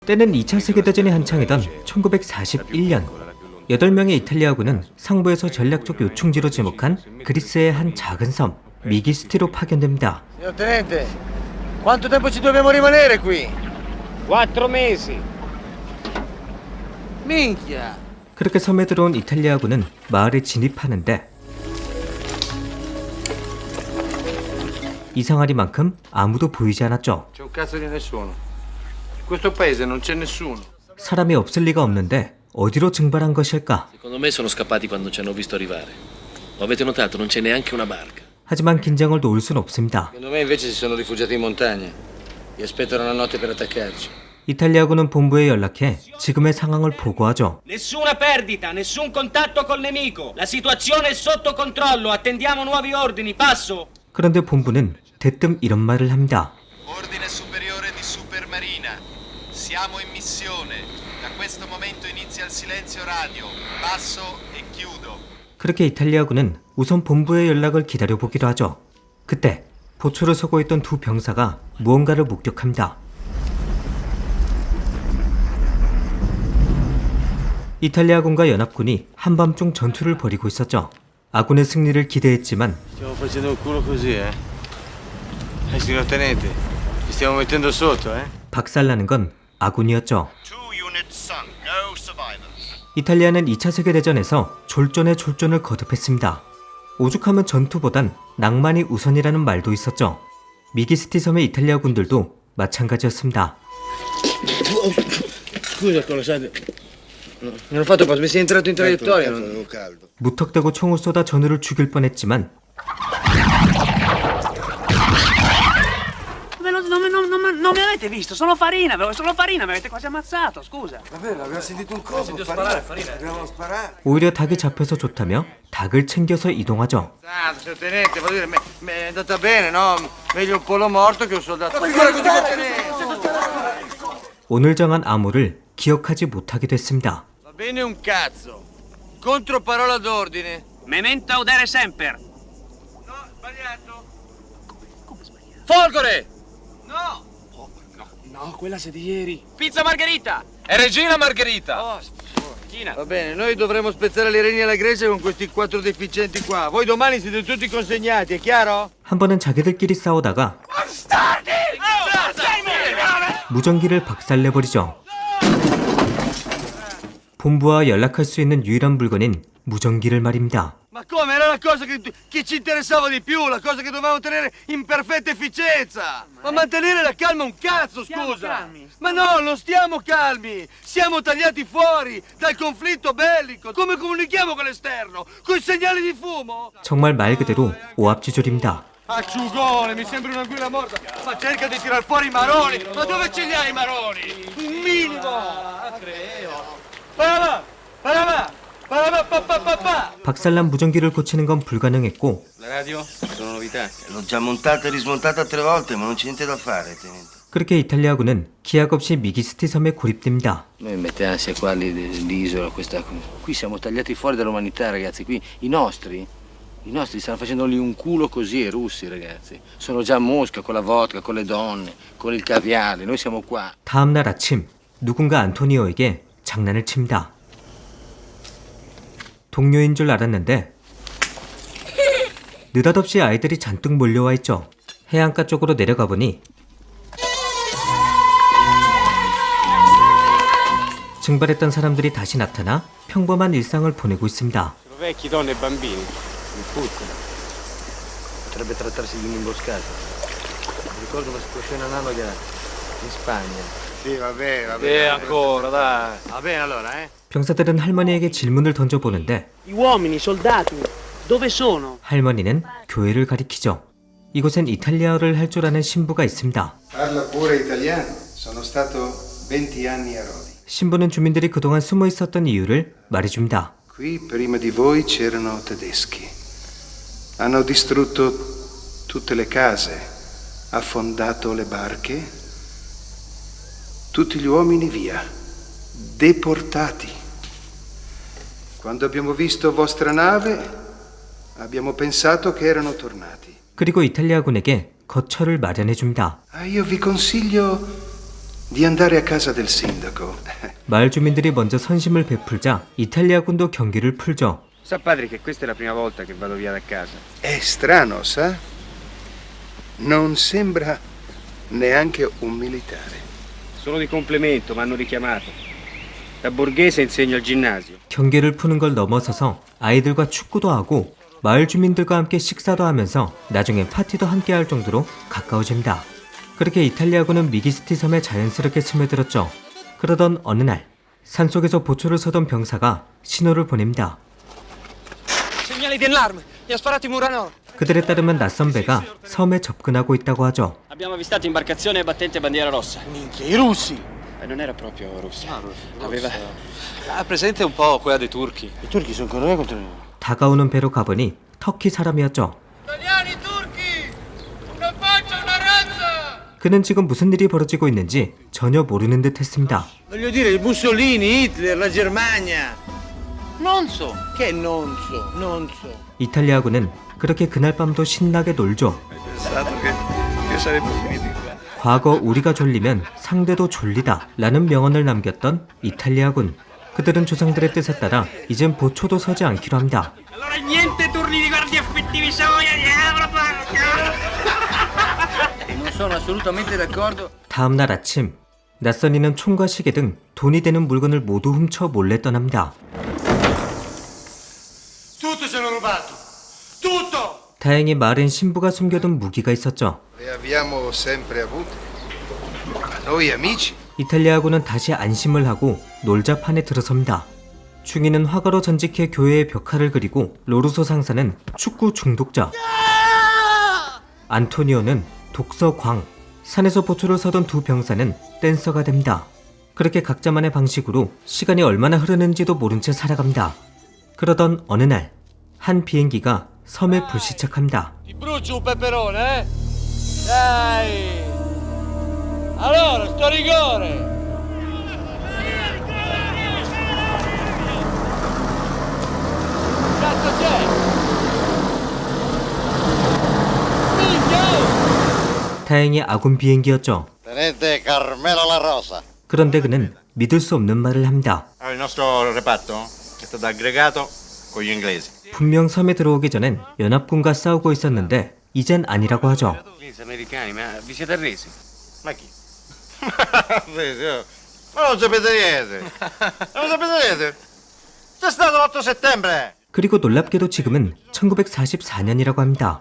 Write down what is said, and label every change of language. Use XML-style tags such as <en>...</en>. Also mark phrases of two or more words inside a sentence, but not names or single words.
<ko>때는 2차 세계대전이 한창이던 1941년 8명의 이탈리아군은 상부에서 전략적 요충지로 지목한 그리스의 한 작은 섬 미기스티로 파견됩니다.</ko> <it>Signor Tenente, quanto tempo ci dobbiamo rimanere qui? 4 mesi. Minchia!</it> <ko>그렇게 섬에 들어온 이탈리아군은 마을에 진입하는데 이상하리만큼 아무도 보이지 않았죠.</ko> <it>C'è un cazzo di nessuno. In questo paese non c'è nessuno.</it> <ko>사람이 없을 리가 없는데 어디로 증발한 것일까?</ko> <it>Secondo me sono scappati quando ci hanno visto arrivare. Lo avete notato? Non c'è neanche una barca.</it> <ko>하지만 긴장을 놓을 순 없습니다.</ko> <it>Secondo me invece si sono rifugiati in montagna. E aspettano la notte per attaccarci.</it> <ko>이탈리아군은 본부에 연락해 지금의 상황을 보고하죠.</ko> <it>Nessuna perdita, nessun contatto col nemico. La situazione è sotto controllo. Attendiamo nuovi ordini. Passo.</it> <ko>그런데 본부는 대뜸 이런 말을 합니다.</ko> <it>Ordine superiore di Supermarina. Siamo in missione. Da questo momento inizia il silenzio radio. Passo e chiudo.</it> <ko>그렇게 이탈리아군은 우선 본부의 연락을 기다려보기로 하죠. 그때 보초를 서고 있던 두 병사가 무언가를 목격합니다. 이탈리아군과 연합군이 한밤중 전투를 벌이고 있었죠. 아군의 승리를 기대했지만</ko> <it>Stiamo facendo il culo così, eh? Signor Tenente, ci stiamo mettendo sotto, eh?</it> <ko>박살나는 건 아군이었죠.</ko> <en>2 units sunk. No survivors.</en> <ko>이탈리아는 2차 세계대전에서 졸전에 졸전을 거듭했습니다. 오죽하면 전투보단 낭만이 우선이라는 말도 있었죠. 미기스티 섬의 이탈리아 군들도 마찬가지였습니다.</ko> <it>Scusa, colossale. Non ho fatto apposta, mi sei entrato in traiettoria.</it> <ko>무턱대고 총을 쏟아 전우를 죽일 뻔했지만</ko> <it>Non mi avete visto, sono farina, mi avete quasi ammazzato, scusa.</it> <ko>오히려 닭이 잡혀서 좋다며 닭을 챙겨서 이동하죠.</ko> <it>Signor Tenente, voglio dire, mi è andata bene, no? Meglio un pollo morto che un soldato.</it> <ko>오늘 정한 암호를 기억하지 못하게 됐습니다.</ko> <it>Va bene un cazzo. Controparola d'ordine.</it> <la>Memento audere semper.</la> <it>No, sbagliato. Come sbagliato? Folgore! No! No, quella sei di ieri. Pizza Margherita! È Regina Margherita. Oh, China. va bene, noi dovremo spezzare le reni alla Grecia con questi 4 deficienti qua. Voi domani siete tutti consegnati, è chiaro?</it> <ko>한 번은 자기들끼리 싸우다가 무전기를 박살내버리죠. 본부와 연락할 수 있는 유일한 물건인 무전기를 말입니다.</ko> <it>Ma come? Era la cosa che ci interessava di più, la cosa che dovevamo tenere in perfetta efficienza. Ma mantenere la calma un cazzo, scusa. Ma no, non stiamo calmi. Siamo tagliati fuori dal conflitto bellico. Come comunichiamo con l'esterno? Con i segnali di fumo?</it> <ko>정말 말 그대로 오합지졸입니다.</ko> <it>Acciugone, mi sembri un'anguilla morta. Ma cerca di tirar fuori i maroni. Ma dove ce li hai i maroni? Un minimo. Parama! Parama! Parama! Pa!</it> <ko>박살난 무전기를 고치는 건 불가능했고</ko> <it>La radio? Sono novità. L'ho già montata e rismontata 3 volte, ma non c'è niente da fare, tenente.</it> <ko>그렇게 이탈리아군은 기약 없이 미기스티 섬에 고립됩니다.</ko> <it>Noi mette ansia qua l'isola, questa. Qui siamo tagliati fuori dall'umanità, ragazzi. Qui i nostri stanno facendo lì un culo così, i russi, ragazzi. Sono già a Mosca con la vodka, con le donne, con il caviale. Noi siamo qua.</it> <ko>다음 날 아침 누군가 안토니오에게 장난을 칩니다. 동료인 줄 알았는데 느닷없이 아이들이 잔뜩 몰려와 있죠. 해안가 쪽으로 내려가 보니 증발했던 사람들이 다시 나타나 평범한 일상을 보내고 있습니다.</ko> <it>Vecchi, donne e bambini. Mi puttana. Potrebbe trattarsi di un'imboscata. Ricordo una situazione analoga in Spagna. Sì, vabbè, vabbè. ancora, dai. Va bene allora, eh?</it> <ko>병사들은 할머니에게 질문을 던져보는데</ko> <it>I uomini, i soldati, dove sono?</it> <ko>할머니는 교회를 가리키죠. 이곳엔 이탈리아어를 할 줄 아는 신부가 있습니다.</ko> <it>Parla pure italiano. Sono stato 20 anni a Rodi.</it> <ko>신부는 주민들이 그동안 숨어 있었던 이유를 말해줍니다.</ko> <it>Qui prima di voi c'erano tedeschi. Hanno distrutto tutte le case, affondato le barche, tutti gli uomini via, deportati. Quando abbiamo visto vostra nave, abbiamo pensato che erano tornati.</it> <ko>그리고 이탈리아군에게 거처를 마련해줍니다.</ko> <it>Io vi consiglio di andare a casa del sindaco.</it> <ko>마을 주민들이 먼저 선심을 베풀자 이탈리아군도 경기를 풀죠.</ko> <it>Sa padre che questa è la prima volta che vado via da casa. È strano, sa? Non sembra neanche un militare. Solo di complemento, mi hanno richiamato. Da borghese insegno al ginnasio.</it> <ko>경기를 푸는 걸 넘어서서 아이들과 축구도 하고 마을 주민들과 함께 식사도 하면서 나중에 파티도 함께 할 정도로 가까워집니다. 그렇게 이탈리아군은 미기스티 섬에 자연스럽게 스며들었죠. 그러던 어느 날 산속에서 보초를 서던 병사가 신호를 보냅니다.</ko> <it>Segnali di allarme! Gli ha sparato i Muranor!</it> <ko>그들에 따르면 낯선 배가 섬에 접근하고 있다고 하죠.</ko> <it>Abbiamo avvistato imbarcazione battente bandiera rossa. Minchia, i russi! Non era proprio russa. Aveva... Ha presente un po' quella dei turchi? I turchi sono con noi contro noi.</it> <ko>다가오는 배로 가보니 터키 사람이었죠.</ko> <it>Italiani, turchi! Una faccia, una razza!</it> <ko>그는 지금 무슨 일이 벌어지고 있는지 전혀 모르는 듯 했습니다.</ko> <it>Voglio dire, il Mussolini, Hitler, la Germania. Non so. Che non so, non so.</it> <ko>이탈리아군은 그렇게 그날 밤도 신나게 놀죠. 과거 우리가 졸리면 상대도 졸리다 라는 명언을 남겼던 이탈리아군. 그들은 조상들의 뜻에 따라 이젠 보초도 서지 않기로 합니다.</ko> <it>Allora niente turni di guardia effettivi, Non sono assolutamente d'accordo.</it> <ko>다음 날 아침 낯선이는 총과 시계 등 돈이 되는 물건을 모두 훔쳐 몰래 떠납니다.</ko> <it>Tutto ci hanno rubato. Tutto!</it> <ko>다행히 마을엔 신부가 숨겨둔 무기가 있었죠.</ko> <it>Le abbiamo sempre avute. Ma noi amici.</it> <ko>이탈리아군은 다시 안심을 하고 놀자판에 들어섭니다. 중이는 화가로 전직해 교회의 벽화를 그리고 로루소 상사는 축구 중독자, 안토니오는 독서 광, 산에서 보초를 서던 두 병사는 댄서가 됩니다. 그렇게 각자만의 방식으로 시간이 얼마나 흐르는지도 모른 채 살아갑니다. 그러던 어느 날 한 비행기가 섬에 불시착합니다.</ko> <it>Ti brucio un peperone, eh? Dai! Allora, sto a rigore! Cazzo c'è? Minchia!</it> <ko>다행히 아군 비행기였죠.</ko> <it>Tenente Carmelo La Rosa.</it> <ko>그런데 그는 믿을 수 없는 말을 합니다.</ko> <it>Il nostro reparto è stato aggregato con gli inglesi.</it> <ko>분명 섬에 들어오기 전엔 연합군과 싸우고 있었는데 이젠 a니라고 하죠.</ko> <it>Gli americani, ma vi siete arresi? Ma chi? Ma non sapete niente. Non sapete niente. C'è stato l'8 settembre.</it> <ko>그리고 놀랍게도 지금은 1944년이라고 합니다.</ko>